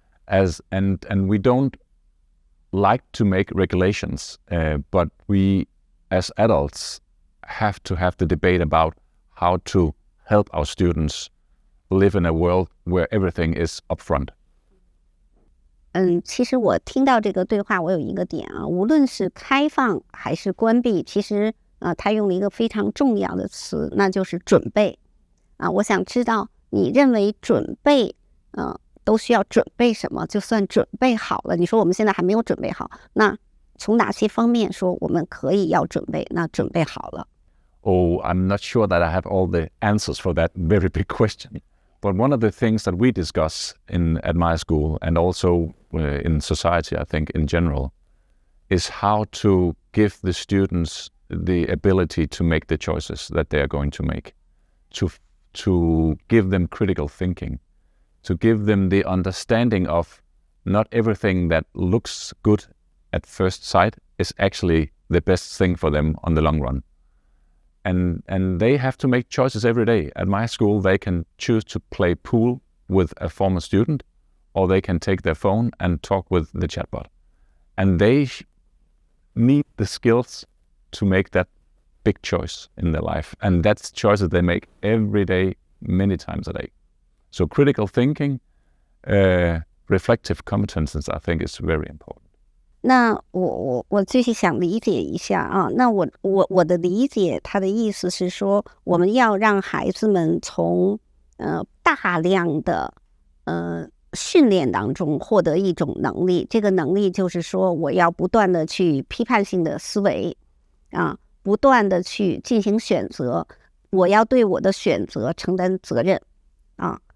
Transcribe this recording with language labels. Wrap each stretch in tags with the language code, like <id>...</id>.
<en>And we don't like to make regulations, but we as adults have to have the debate about how to help our students live in a world where everything is upfront.</en> <zh>其实我听到这个对话，我有一个点啊，无论是开放还是关闭，其实他用了一个非常重要的词，那就是准备啊。我想知道你认为准备都需要准备什么？就算准备好了，你说我们现在还没有准备好，那从哪些方面说我们可以要准备？那准备好了。</zh> <en>Oh, I'm not sure that I have all the answers for that very big question. But one of the things that we discuss at my school, and also in society, I think in general, is how to give the students the ability to make the choices that they are going to make, to give them critical thinking, to give them the understanding of not everything that looks good at first sight is actually the best thing for them on the long run. And they have to make choices every day. At my school, they can choose to play pool with a former student, or they can take their phone and talk with the chatbot. And they need the skills to make that big choice in their life. And that's choices they make every day, many times a day. So critical thinking, reflective competences, I think is very important.</en> <zh>那我继续想理解一下啊，那我的理解，他的意思是说，我们要让孩子们从大量的训练当中获得一种能力，这个能力就是说，我要不断的去批判性的思维啊，不断的去进行选择，我要对我的选择承担责任啊。</zh>